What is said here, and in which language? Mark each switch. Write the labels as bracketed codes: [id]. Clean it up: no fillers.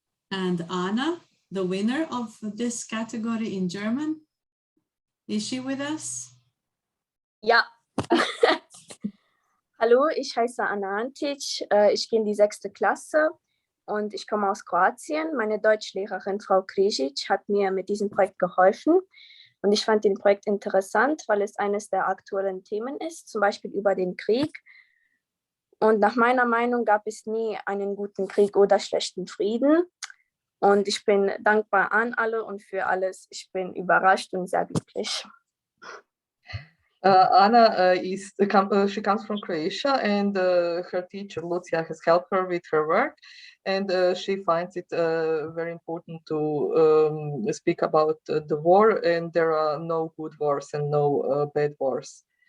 [en] And Anna, the winner of this category in German, is she with us? [de] Ja. Hallo, ich heiße Anna Antic, ich gehe in die 6. Klasse und ich komme aus Kroatien. Meine Deutschlehrerin Frau Križić hat mir mit diesem Projekt geholfen und ich fand den Projekt interessant, weil es eines der aktuellen Themen ist, zum Beispiel über den Krieg. Und nach meiner Meinung gab es nie einen guten Krieg oder schlechten Frieden. Und ich bin dankbar an alle und für alles. Ich bin überrascht und sehr glücklich. [en] Anna she comes from Croatia, and her teacher Lucia has helped her with her work, and she finds it very important to speak about the war, and there are no good wars and no bad wars.